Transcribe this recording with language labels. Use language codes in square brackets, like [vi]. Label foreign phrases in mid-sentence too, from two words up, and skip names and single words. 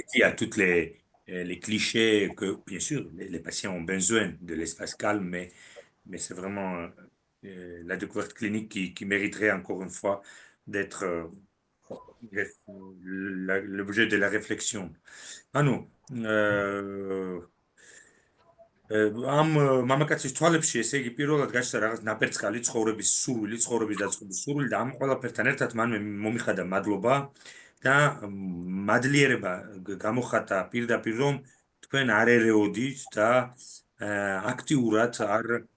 [fr] contredit à toutes les clichés que, bien sûr, les patients ont besoin de l'espace calme, mais c'est vraiment la découverte clinique qui mériterait encore une fois d'être l'objet de la réflexion. Ah non. [ka] ამ მამაკაცის თვალებში ესე იგი პირველად გაჩნდა რაღაც ნაპერწკალი ცხოვრების სურვილი, ცხოვრების დაწყობის სურვილი და ამ ყველაფერთან ერთად მან მომიხადა მადლობა და მადლიერება გამოხატა პირდაპირ რომ თქვენ არ ერეოდით და აქტიურად არ